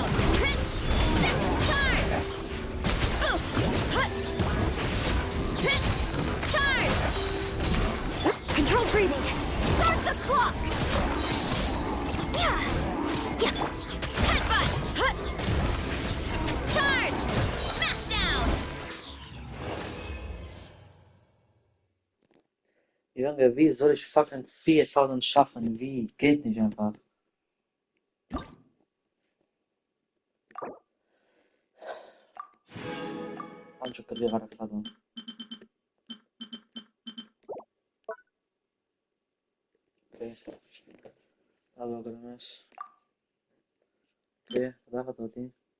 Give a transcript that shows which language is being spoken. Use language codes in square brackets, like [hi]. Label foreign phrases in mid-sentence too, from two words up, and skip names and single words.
[en] Charge! Boost! Charge! Control breathing! Start the clock! Yeah! Headbutt! Charge! Smash down! [de] Junge, wie soll ich fucking 4000 schaffen? Wie? Geht nicht einfach. [pt] Acho que ele vai fazer. Ok. Alô, Gramas. Ok, da Radati.